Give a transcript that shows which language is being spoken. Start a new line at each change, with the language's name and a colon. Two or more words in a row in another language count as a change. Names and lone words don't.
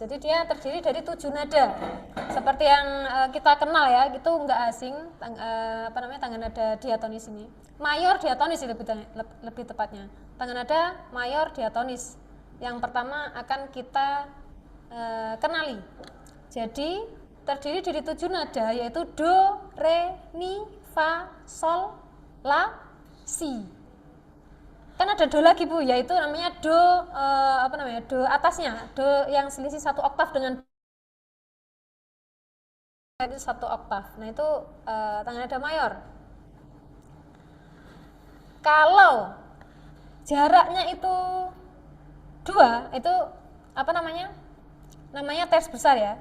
Indonesian: Jadi dia terdiri dari 7 nada. Seperti yang kita kenal ya, itu nggak asing tangga nada diatonis ini. Mayor diatonis itu lebih tepatnya. Tangga nada mayor diatonis. Yang pertama akan kita kenali. Jadi terdiri dari 7 nada yaitu do, re, mi, fa, sol, la, si. Kan ada do lagi Bu, yaitu namanya do do atasnya, do yang selisih 1 oktav dengan itu 1 oktav. Nah itu tangga nada mayor. Kalau jaraknya itu 2, itu namanya ters besar ya.